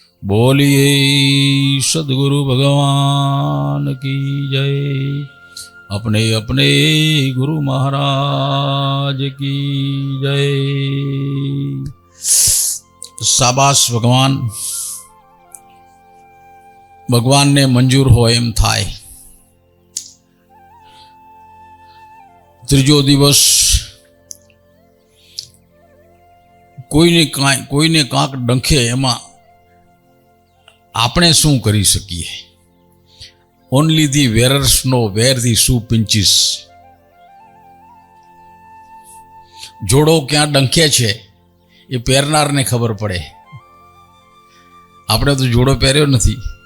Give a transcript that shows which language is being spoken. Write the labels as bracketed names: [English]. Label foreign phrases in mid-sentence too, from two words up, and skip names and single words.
[Hindi] बोलिए सदगुरु भगवान की जय। अपने अपने गुरु महाराज की जय। [Gujarati] શાબાશ ભગવાન, ભગવાન ને મંજૂર હો એમ થાય। ત્રીજો દિવસ કોઈને કાંક ડંખે એમાં આપણે શું કરી શકીએ? [English] Only the wearers know where the shoe pinches. [Gujarati] જોડો ક્યાં ડંખે છે એ પહેરનારને ખબર પડે. આપણે તો જોડો પહેર્યો નથી.